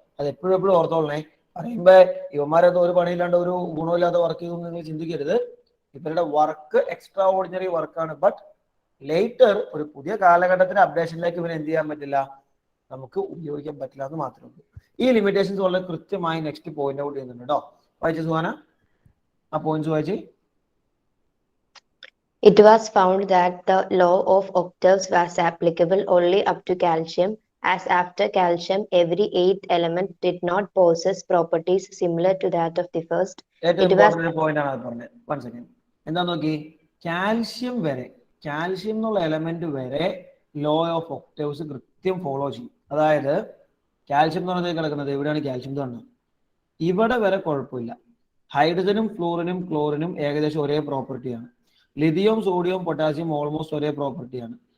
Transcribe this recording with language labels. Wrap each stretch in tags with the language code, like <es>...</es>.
<ml>അത് എപ്പോഴും ഓർത്തോളണേ. പറയുമ്പോ ഇവന്മാരൊന്നും ഒരു പണിയില്ലാണ്ട് ഒരു ഗുണമില്ലാതെ വർക്ക് ചെയ്തു നിങ്ങൾ ചിന്തിക്കരുത്. ഇവരുടെ വർക്ക് എക്സ്ട്രാ ഓർഡിനറി വർക്കാണ്.</ml> <en>but later</en> <ml>ഒരു പുതിയ കാലഘട്ടത്തിന്റെ അപ്ഡേഷനിലേക്ക് ഇവന് എന്ത് ചെയ്യാൻ പറ്റില്ല, നമുക്ക് ഉപയോഗിക്കാൻ പറ്റില്ല എന്ന് മാത്രമേ ഉള്ളൂ. ഈ ലിമിറ്റേഷൻസ് വളരെ കൃത്യമായി നെക്സ്റ്റ് പോയിന്റ് ഔട്ട് ചെയ്യുന്നുണ്ട് കേട്ടോ. വായിച്ചു സുഹാന, ആ പോയിന്റ്സ് വായിച്ച്.</ml> <en>It was found that the law of octaves was applicable only up to calcium, as after calcium, every eighth element did not possess properties similar to that of the first.</en> <ml>ഏറ്റവും</ml> <en>It was</en> <ml>important point ആണ് അത് പറഞ്ഞത്. 1 second. എന്താ നോക്കി, calcium വരെ, calcium എന്നുള്ള element വരെ law of octaves കൃത്യം ഫോളോ ചെയ്യും. അതായത് കാൽഷ്യം എന്ന് പറഞ്ഞാൽ കിടക്കുന്നത് എവിടെയാണ് കാൽഷ്യം എന്ന് പറഞ്ഞത്, ഇവിടെ വരെ കുഴപ്പമില്ല. ഹൈഡ്രജനും ഫ്ലൂറിനും ക്ലോറിനും ഏകദേശം ഒരേ പ്രോപ്പർട്ടിയാണ്. ലിഥിയം സോഡിയം പൊട്ടാസ്യം ഓൾമോസ്റ്റ് ഒരേ പ്രോപ്പർട്ടിയാണ്.</ml>